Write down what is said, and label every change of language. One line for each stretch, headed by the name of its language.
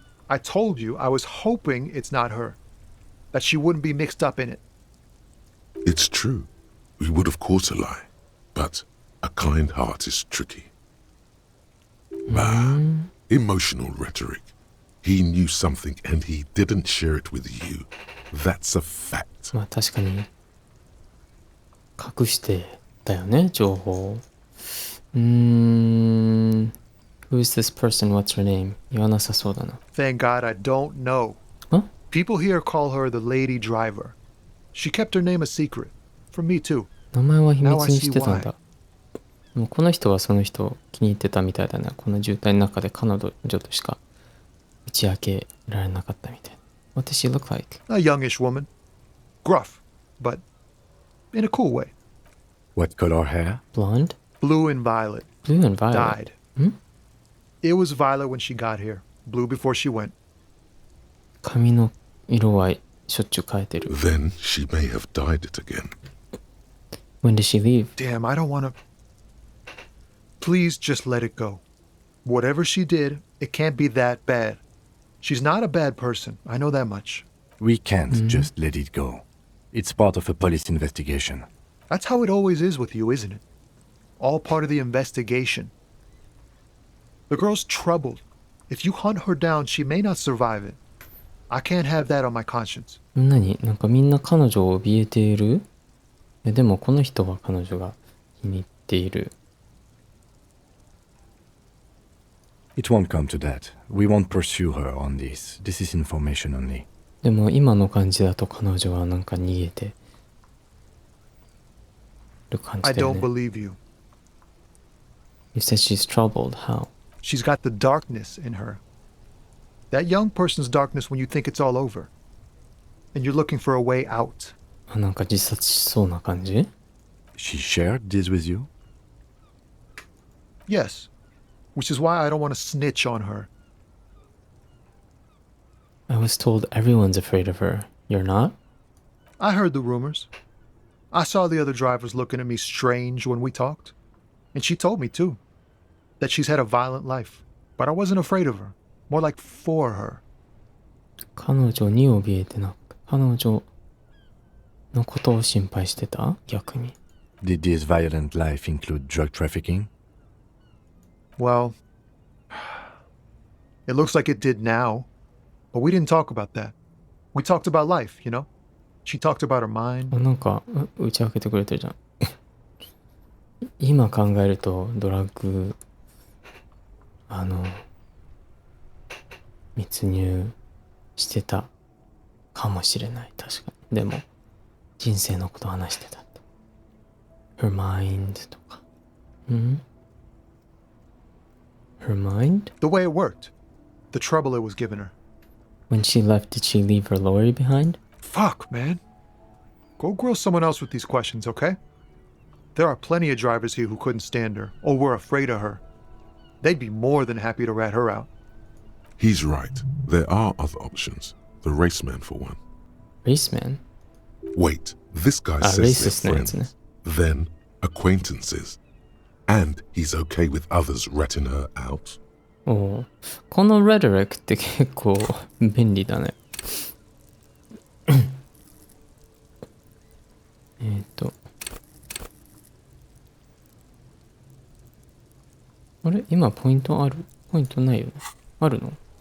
English: I told you I was hoping it's not her. That she wouldn't be mixed up in it. It's true. We would of course a lie. But a kind heart is tricky. Emotional rhetoric. He knew something and he didn't share it with you. That's a fact.
Japanese: まあ確かに隠してたよね、情報。
English: Who's this person? What's her name?
Japanese: 言わなさそうだな。
English: Thank God I don't know. Huh? People here call her the lady driver. She kept her name a secret. From me too.
Japanese: 名前は秘密にしてた
English: Now
Japanese: ん
English: I see
Japanese: だ。でもこの人はその人を気に入ってたみたいだね。この渋滞の中で彼女としか打ち明けられなかったみたい。
English: What does she look like? A youngish woman. Gruff, but in a cool way. What color hair? Blonde? Blue and violet. Blue and violet. Dyed. It was violet when she got here. Blue before she went.
Japanese: 髪の色はしょっちゅう変えてる。
English: Then she may have dyed it again. When did she leave? Damn, I don't want to... Please just let it go. Whatever she did, it can't be that bad. She's not a bad person. I know that much. We can't just let it go. It's part of a police investigation. That's how it always is with you, isn't it? All part of the investigation. The girl's troubled. If you hunt her down, she may not survive it. I can't have that on my conscience.
Japanese: 何？なんかみんな彼女を怯えている？でもこの人は彼女が気に入っている。
English: It won't come to that. We won't pursue her on this. This is information only.
Japanese: でも今の感じだと彼女はなんか逃げてる感
English: I
Japanese: じだよ
English: don't
Japanese: ね。
English: believe you. You said she's troubled. How? She's got the darkness in her. That young person's darkness when you think it's all over. And you're looking for a way out.
Japanese: あ、なんか自殺しそうな感じ？
English: She shared this with you? Yes. Which is why I don't want to snitch on her. I was told everyone's afraid of her. You're not? I heard the rumors. I saw the other drivers looking at me strange when we talked. And she told me, too, that she's had a violent life. But I wasn't afraid of her. More like for her.
Japanese: 彼女に怯えてなくて、彼女のことを心配してた？逆に。
English: Did this violent life include drug trafficking? Well, it looks like it did now. But we didn't talk about that. We talked about life, you know? She talked about her mind.
Japanese: あ、なんか打ち明けてくれてるじゃん。今考えるとドラッグ密入してたかもしれない。確かに。でも人生のこと話してたって。
English: Her mind とか。 Her mind? The way it worked. The trouble it was giving her. When she left, did she leave her lorry behind? Fuck, man. Go grill someone else with these questions, okay? There are plenty of drivers here who couldn't stand her or were afraid of her. They'd be more than happy to rat her out. He's right. There are other options. The raceman, for one. Raceman? Wait, this guy says they're friends, then acquaintances. And he's okay with others ratting her out.
Japanese: おー、この rhetoric って結構便利だね。あれ今ポイントある？ポイントないよね。あるの？